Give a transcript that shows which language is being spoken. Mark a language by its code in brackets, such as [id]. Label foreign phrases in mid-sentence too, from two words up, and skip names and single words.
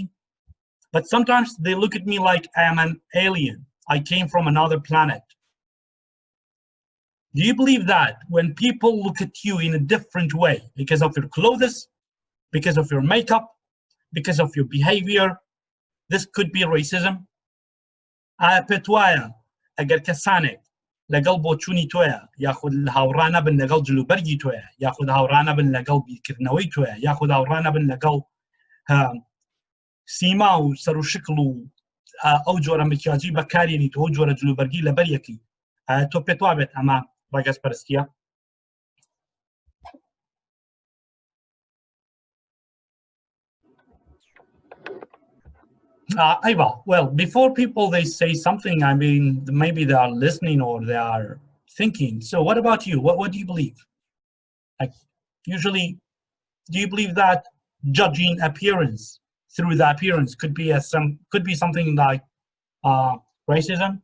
[en] But sometimes they look at me like I am an alien. I came from another planet. Do you believe that when people look at you in a different way, because of your clothes, because of your makeup, because of your behavior, this could be racism? [ckb] پێتوایە ئەگەر کەسانێک لەگەڵ بۆچوونی تۆیە، یاخود هاوڕانە بن لەگەڵ جلوبەرگی تۆیە، یاخود هاوڕانە بن لەگەڵ بیرکردنەوەی تۆیە، یاخود هاوڕانە بن لەگەڵ سیما و سەر و شکل و ئەو جۆرە مکیاجی بەکارێنیت، ئەو جۆرە جلوبەرگی لەبەر یەکی، تۆ پێت وابێت ئەمە ڕەگەزپەرستیە؟ [en] Iva, well, before people they say something, I mean, maybe they are listening or they are thinking. So what about you? What do you believe? Like, usually, do you believe that judging appearance through the appearance could be something like racism?